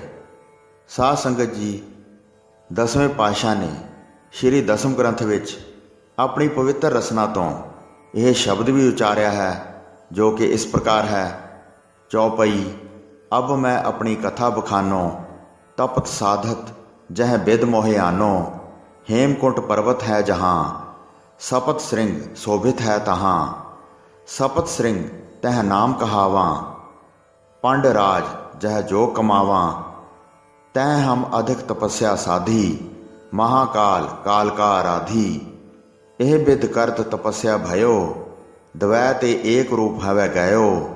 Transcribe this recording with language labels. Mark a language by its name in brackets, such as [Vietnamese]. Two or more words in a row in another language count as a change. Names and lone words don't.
[Punjabi] ਸਾਧ ਸੰਗਤ ਜੀ, 10ਵੇਂ ਪਾਤਸ਼ਾਹ ਨੇ ਸ਼੍ਰੀ ਦਸਮ ਗ੍ਰੰਥ ਵਿੱਚ ਆਪਣੀ ਪਵਿੱਤਰ ਰਸਨਾ ਤੋਂ ਇਹ ਸ਼ਬਦ ਵੀ ਉਚਾਰਿਆ ਹੈ, ਜੋ ਕਿ ਇਸ ਪ੍ਰਕਾਰ ਹੈ। [Braj] ਚੌਪਈ ਅਬ ਮੈਂ ਆਪਣੀ ਕਥਾ ਬਖਾਨੋ, ਤਪਤ ਸਾਧਤ ਜਹ ਬਿਦ ਮੋਹਿਆਨੋ, हेमकुंट पर्वत है जहाँ, सपत श्रृंग शोभित है तहाँ, सपत श्रृंग तह नाम कहावा, पंड राज जह जो कमावा, तह हम अधिक तपस्या साधी, महाकाल काल का आराधी, एह बिद करत तपस्या भयो, द्वै ते एक रूप हवै गयो,